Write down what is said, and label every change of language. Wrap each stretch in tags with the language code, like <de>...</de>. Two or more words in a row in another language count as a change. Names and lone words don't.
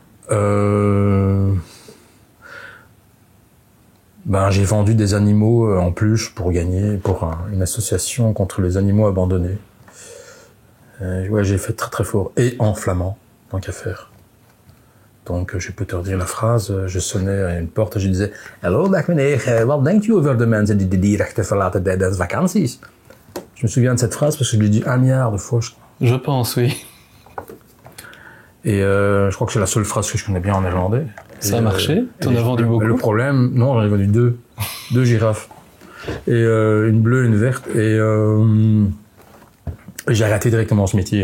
<fr>j'ai vendu des animaux en peluche pour gagner pour une association contre les animaux abandonnés. Ouais, j'ai fait très très fort. Et en flamand, tant qu'à faire. Donc, je peux te redire la phrase. Je sonnais à une porte en je disais:</fr> <nl>Hallo, dag meneer, wat denkt u over de mensen die de dierrechten verlaten tijdens vakanties?</nl> <fr>Je me souviens de cette phrase parce que je l'ai dit 1 milliard de fois. Je pense, oui. Et je crois que c'est la seule phrase que je connais bien en néerlandais. Ça a marché? T'en as vendu beaucoup? Le problème, non, j'en ai vendu 2. 2 girafes. Et une bleue et une verte. Et j'ai arrêté directement ce métier.</fr>